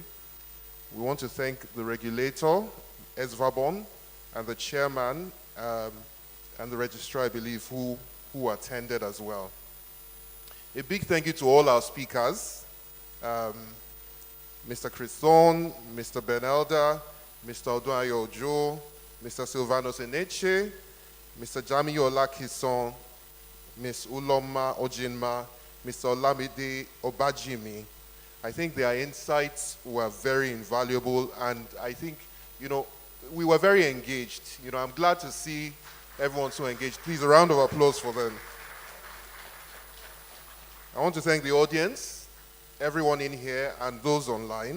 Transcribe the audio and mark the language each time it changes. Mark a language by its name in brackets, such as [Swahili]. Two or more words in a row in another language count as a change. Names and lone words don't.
[English] We want to thank the regulator, ESVABON, and the chairman and the registrar, I believe, who attended as well. A big thank you to all our speakers, Mr. Chris Thorne, Mr. Benelda, Mr. Odunayo Ojo, Mr. Silvanos Eneche, Mr. Jamiyo Olakison, Ms. Uloma Ojinma, Mr. Olamide Obajimi. I think their insights were very invaluable, and I think, we were very engaged. I'm glad to see everyone so engaged. Please, a round of applause for them. I want to thank the audience, everyone in here, and those online.